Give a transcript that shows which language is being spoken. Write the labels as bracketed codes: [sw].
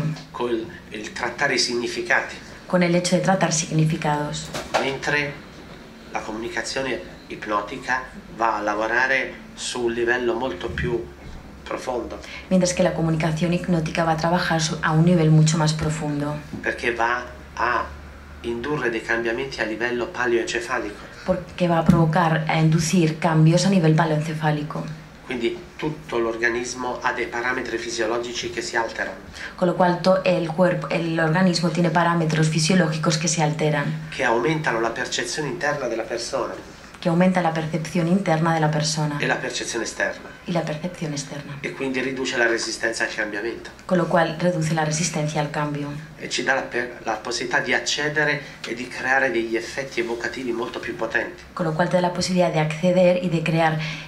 [it] Con il trattare i significati, [es] con el hecho de tratar significados. [it] mentre la comunicazione ipnotica va a lavorare su un livello molto più profondo, [es] Mientras que la comunicación hipnótica va a trabajar a un nivel mucho más profundo, [it] perché va a indurre dei cambiamenti a livello paleoencefalico. [es] porque va a provocar, a inducir cambios a nivel paleoencefálico. [it] Quindi tutto l'organismo ha dei parametri fisiologici che si alterano, [es] Con lo cual el organismo tiene parámetros fisiológicos que se alteran, [it] che aumentano la percezione interna della persona [es] que aumenta la percepción interna de la persona [it] e la percezione esterna, [es] y la percepción externa, [it] e quindi riduce la resistenza al cambiamento [es] con lo cual reduce la resistencia al cambio [it] e ci dà la possibilità di accedere e di creare degli effetti evocativi molto più potenti. [es] con lo cual te da la posibilidad de acceder y de crear